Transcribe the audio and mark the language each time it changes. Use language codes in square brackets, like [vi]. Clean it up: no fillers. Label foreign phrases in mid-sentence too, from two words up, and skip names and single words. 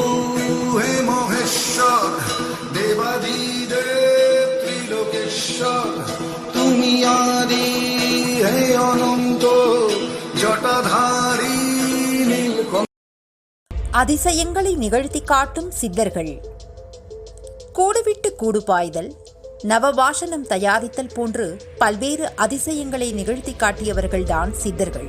[bn] হে মহেশ্বর দেবাদিদেব ত্রিলোকেশ্বর তুমি আদি হে অনন্ত ஜடதாரி [ta] அதிசயங்களை நிகழ்த்தி காட்டும் சித்தர்கள். கூடுவிட்டு கூடு பாய்தல், நவபாஷணம் தயாரித்தல் போன்று பல்வேறு அதிசயங்களை நிகழ்த்தி காட்டியவர்கள்தான் சித்தர்கள்.